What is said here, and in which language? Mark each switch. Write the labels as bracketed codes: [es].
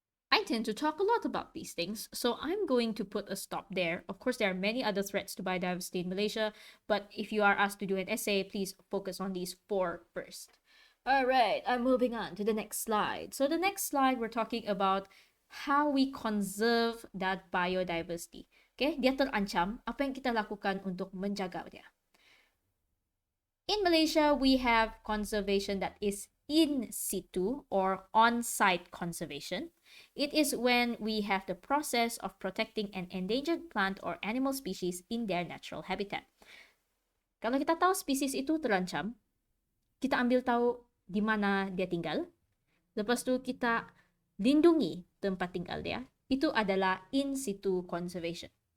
[en] I tend to talk a lot about these things, so I'm going to put a stop there. Of course, there are many other threats to biodiversity in Malaysia, but if you are asked to do an essay, please focus on these 4 first. All right, I'm moving on to the next slide. So the next slide, we're talking about how we conserve that biodiversity. [ms] Okay, dia terancam, apa yang kita lakukan untuk menjaga dia? [en] In Malaysia, we have conservation that is in situ or on-site conservation. It is when we have the process of protecting an endangered plant or animal species in their natural habitat. [ms] Kalau kita tahu spesies itu terancam, kita ambil tahu di mana dia tinggal. Lepas tu kita lindungi tempat tinggal dia. Itu adalah [en] in situ conservation.